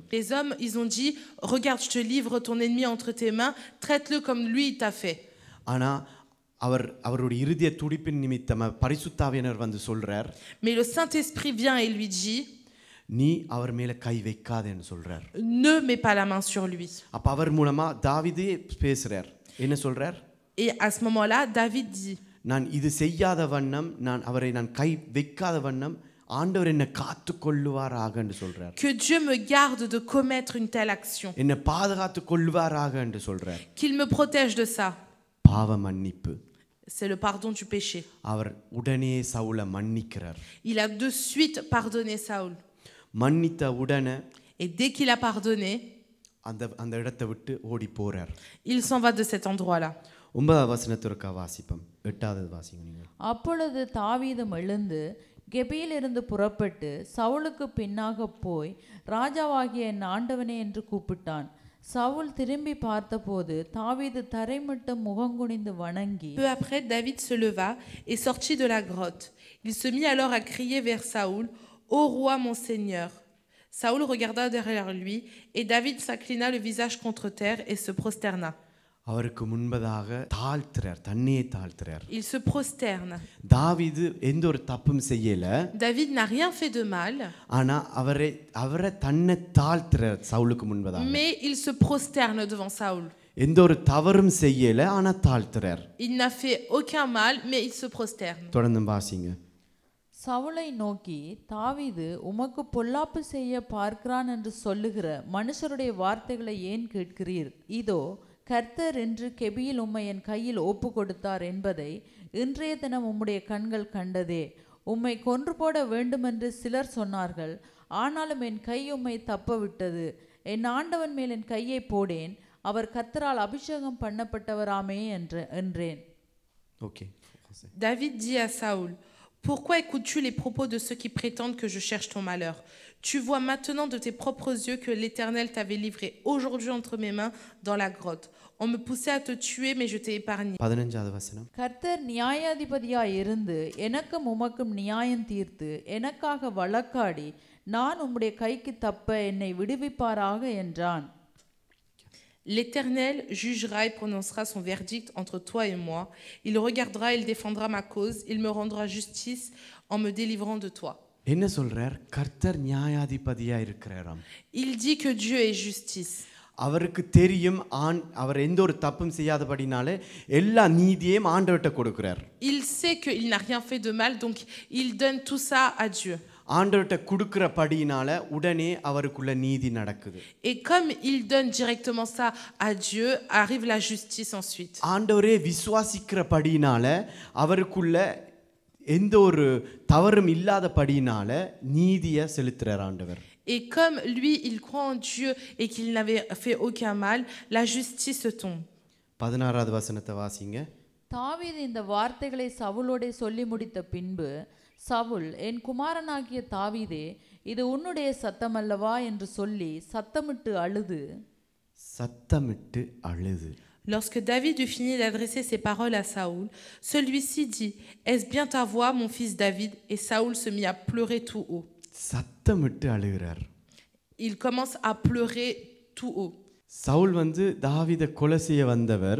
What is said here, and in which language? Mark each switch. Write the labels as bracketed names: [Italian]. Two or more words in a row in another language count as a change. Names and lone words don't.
[French] Les hommes, ils ont dit, regarde, je te livre ton ennemi entre tes mains, traite-le comme lui il t'a fait. [Tamil] ஆனா அவருடைய இருதய துடிப்பின் நிமித்தமா பரிசுத்த ஆவியானவர் வந்து சொல்றார். [French] Mais le Saint-Esprit vient et lui dit, [Tamil] நீ அவர் மேல கை வைக்காதேன்னு சொல்றார். [French] ne mets pas la main sur lui. [Tamil] அப்ப அவர் மூலமா தாவீதே பேசுறார். என்ன சொல்றார்? [French] Et à ce moment-là, David dit, [Tamil] நான் இது செய்யாத வண்ணம், அவரை நான் கை வைக்காத வண்ணம் ஆண்டவர் என்னை காத்து கொள்ளுவாராக என்று சொல்றார். [French] que Dieu me garde de commettre une telle action, [Tamil] என்னை பாதுகாத்து கொள்வாராக என்று சொல்றார். [French] qu'il me protège de ça. [Tamil] பாவ மன்னிப்பு. [French] C'est le pardon du péché. [Tamil] அவர் உடனே சவுலை மன்னிக்கிறார். [French] Il a de suite pardonné Saül. [Tamil] மன்னித்த உடனே [French] Et dès qu'il a pardonné, [Tamil] அந்த இடத்தை விட்டு ஓடி போறார். [French] il s'en va de cet endroit-là. [Tamil] 9வது வசனத்திற்கு வாசிப்போம். 8வது வாசிங்க நீங்க. அப்பொழுது தாவீதும் எழுந்து கெபியிலிருந்து புறப்பட்டு சவுலுக்கு பின்னாக போய், ராஜாவாகிய என் ஆண்டவனே என்று கூப்பிட்டான். சவுல் திரும்பி பார்த்தபோது தாவீது தரைமட்டம் முகங்குனிந்து வணங்கி. [French] Peu après, David se leva et sortit de la grotte. Il se mit alors à crier vers Saül, ô roi mon Seigneur. Saül regarda derrière lui et David s'inclina le visage contre terre et se prosterna. [Tamil] அவருக்கு முன்பதாக தாழ்த்துறார், தன்னையே தாழ்த்துறார். [French] Il se prosterne. [Tamil] தாவீது எந்த ஒரு தப்பும் செய்யல. [French] David n'a rien fait de mal. [Tamil] ஆனா அவரை தன்னை தாழ்த்துறார் சவுலுக்கு முன்பதாக. [French] Mais il se prosterne devant Saül. [Tamil] எந்த ஒரு தவறும் செய்யல, ஆனா தாழ்த்துறார். [French] Il n'a fait aucun mal, mais il se prosterne. [Tamil] தொடர்ந்து வாசிங்க. சவுலை நோக்கி, தாவீது உமக்கு பொல்லாப்பு செய்ய பார்க்கிறான் என்று சொல்லுகிற மனுஷருடைய வார்த்தைகளை ஏன் கேட்கிறீர்? இதோ கர்த்தர் என்று கெபியில் உம்மை என் கையில் ஒப்பு கொடுத்தார் என்பதை இன்றைய தினம் உம்முடைய கண்கள் கண்டதே. உம்மை கொன்று போட வேண்டுமென்று சிலர் சொன்னார்கள், ஆனாலும் என் கை உம்மை தப்ப விட்டது. என் ஆண்டவன் மேல் என் கையை போடேன், அவர் கர்த்தரால் அபிஷேகம் பண்ணப்பட்டவராமே என்றேன். [French] David dit à Saül, pourquoi écoutes-tu les propos de ceux qui prétendent que je cherche ton malheur? Tu vois maintenant de tes propres yeux que l'Éternel t'avait livré aujourd'hui entre mes mains dans la grotte. On me poussait à te tuer, mais je t'ai épargné. [Tamil] 15வது வசனம். கர்த்தர் நியாயாதிபதியாய் இருந்து எனக்கும் உமக்கும் நியாயம் தீர்த்து எனக்காக வழக்காடி நான் உம்முடைய கைக்கு தப்ப என்னை விடுவிப்பாராக என்றான். [French] L'Éternel jugera et prononcera son verdict entre toi et moi. Il regardera et il défendra ma cause. Il me rendra justice en me délivrant de toi. [Tamil] என்ன சொல்றார்? கர்த்தர் நியாயாதிபதியா இருக்கிறாராம். [French] Il dit que Dieu est justice. [Tamil] அவருக்கு தெரியும் அவர் எந்த ஒரு தப்பும் செய்யாதபடினால எல்லா நீதியையும் ஆண்டவர்கிட்ட கொடுக்கிறார். [French] Il sait qu'il n'a rien fait de mal, donc il donne tout ça à Dieu. [Tamil] ஆண்டவர்கிட்ட கொடுக்கிறபடினால உடனே அவருக்குள்ள நீதி நடக்குது. [French] Et comme il donne directement ça à Dieu, arrive la justice ensuite. [Tamil] ஆண்டவரே விசுவாசிக்கிறபடினால அவருக்குள்ள எந்த ஒரு தவறும் இல்லாதபடினால நீதியை செலுத்துறார் ஆண்டவர். [French] Et comme lui, il croit en Dieu et qu'il n'avait fait aucun mal, la justice tombe. [Tamil] 16வது வசனத்தை வாசிங்க. தாவீது இந்த வார்த்தைகளை சவுலோடே சொல்லி முடித்த பின்பு சவுல், என் குமாரனாகிய தாவீதே, இது உன்னுடைய சத்தமல்லவா என்று சொல்லி சத்தமிட்டு அழுது. [French] Lorsque David eut fini d'adresser ces paroles à Saoul, celui-ci dit, est-ce bien ta voix, mon fils David? Et Saoul se mit à pleurer tout haut. [Tamil] சத்தமிட்டு அழுகிறார். [French] Il commence à pleurer tout haut. [Tamil] சவுல் தாவீதை கொலை செய்ய வந்தவர்.